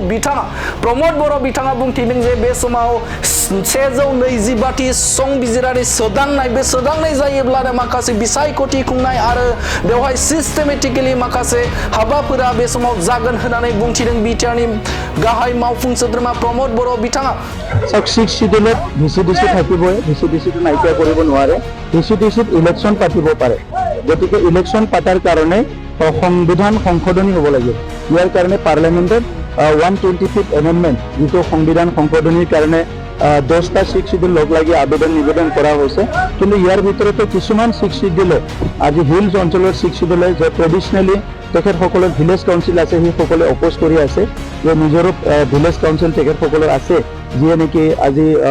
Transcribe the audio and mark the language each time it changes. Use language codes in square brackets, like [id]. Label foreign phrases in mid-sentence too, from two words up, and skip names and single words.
[brx] बर' बिथाङा बुंथिदों जे बे समाव 125 संबिजिरारि सोदांनाय बे सोदांनाय जायोब्लानो माखासे बिसाय कोटि खुंनाय आरो बेवहाय सिस्टेमेटिकली माखासे हाबाफोरा बे समाव जागोन होननानै बुंथिदों बिटिआरनि गाहाय मावफुं सोद्रोमा प्रमोद बर' बिथाङा [as] 6 শিডিউলত ভিচিডিচি থাকিবই ভিচিডিচিটো নাইকিয়া কৰিব নোৱাৰে ভিচিডিচিত ইলেকশন পাতিব পাৰে গতিকে ইলেকশন পাতাৰ কাৰণে সংবিধান সংশোধনী হ'ব লাগিব ইয়াৰ কাৰণে পাৰ্লিয়ামেন্টত 125th এমেন্ডমেন্ট যেটো সংবিধান সংশোধনীৰ কাৰণে 10টা 6 শিডিউল লগ লাগি নিবেদন কৰা হৈছে কিন্তু ইয়াৰ ভিতৰতে কিছুমান 6 শিডিউলে আজি হিলছ অঞ্চলৰ 6 শিডিউলে যে ট্ৰেডিশনালি তেখেতসকলৰ [en] village council [as] আছে সেই সকলে অপোজ কৰি আছে যে নিজৰ [en] village council [as] তেখেতসকলৰ আছে যিয়ে নেকি আজি